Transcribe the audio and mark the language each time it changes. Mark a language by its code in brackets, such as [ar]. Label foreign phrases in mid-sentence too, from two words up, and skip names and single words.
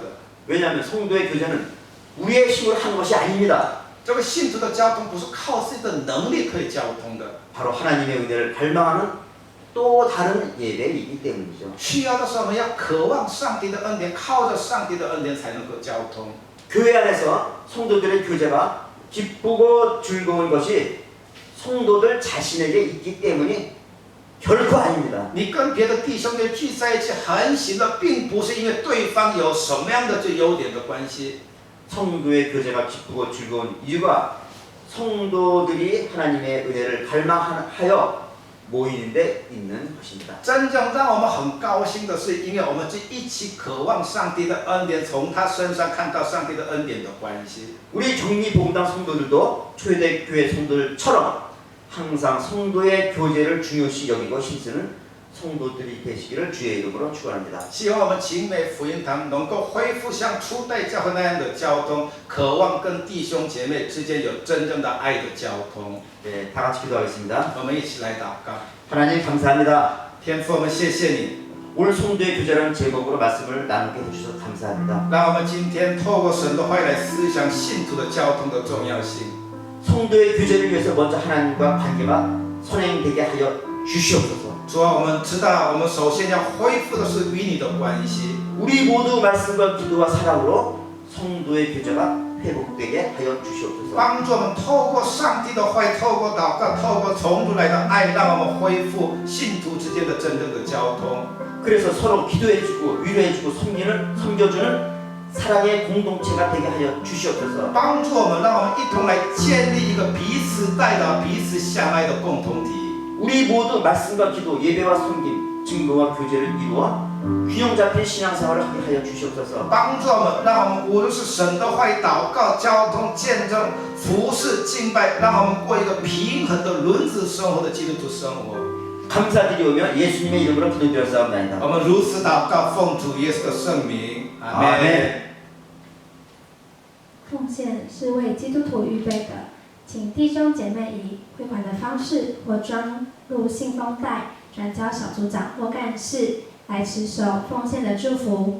[ko] 왜냐하면 성도의 교제는 우리의 힘으로 하는 것이 아닙니다. [zh] 这个信徒的交通不是靠自己的能力可以交通的， [ko] 바로 하나님의 은혜를 갈망하는 또 다른 예배이기 때문이죠. [zh] 需要的时候我们要渴望上帝的恩典，靠着上帝的恩典才能够交通。 [ko] 교회 안에서 성도들의 교제가 기쁘고 즐거운 것이 성도들 자신에게 있기 때문이 결코 아닙니다. [zh] 你跟别的弟兄姐妹聚在一起很喜乐，并不是因为对方有什么样的这优点的关系。 [ko] 성도의 교제가 기쁘고 즐거운 이유가 성도들이 하나님의 은혜를 갈망하여 모이는 데 있는 것입니다. [zh] 真正让我们很高兴的是，因为我们就一起渴望上帝的恩典，从他身上看到上帝的恩典的关系。 [ko] 우리 정리복음당 성도들도 초대교회 성도들처럼 항상 성도의 교제를 중요시 여기고 힘쓰는 성도들이 되시기를 주의 이름으로 축원합니다. [zh] 希望我们景美福音堂能够恢复像初代教会那样的交通，渴望跟弟兄姐妹之间有真正的爱的交通。 [ko] 네, 다 같이 기도하겠습니다. [zh] 我们一起来祷告。 [ko] 하나님 감사합니다. [zh] 天父，我们谢谢你， [ko] 오늘 성도의 교제라는 제목으로 말씀을 나누게 해주셔서 감사합니다. [zh] 让我们今天透过神的话语来思想信徒的交通的重要性。 [ko] 성도의 교제를 위해서 먼저 하나님과 관계가 선행되게 하여 주시옵소서. [zh] 主啊，我们知道，我们首先要恢复的是与你的关系。 [ko] 우리 모두 말씀과 기도와 사랑으로 성도의 교제가 회복되게 하여 주시옵소서. [zh] 帮助我们透过上帝的话语，透过祷告，透过从主来的爱，让我们恢复信徒之间的真正的交通。 [ko] 그래서 서로 기도해주고 위로해주고 섬겨주는 사랑의 공동체가 되게 하여 주시옵소서. [zh] 帮助我们，让我们一同来建立一个彼此代祷、彼此相爱的共同体。 [ko] 우리 모두 말씀과 기도, 예배와 섬김, 증거와 교제를 이루어 균형 잡힌 신앙생활을 하게 하여 주시옵소서. [zh] 帮助我们，让我们无论是神的话语、祷告、交通、见证、服侍、敬拜，让我们过一个平衡的轮子生活的基督徒生活。 [ko] 감사드리오며 예수님의 이름으로 기도드렸사옵나이다. [zh] 我们如此祷告，奉主耶稣的圣名，阿门。 [ko] 아멘. [zh] 奉献是为基督徒预备的，请弟兄姐妹以汇款的方式或装入信封袋转交小组长或干事来持守奉献的祝福。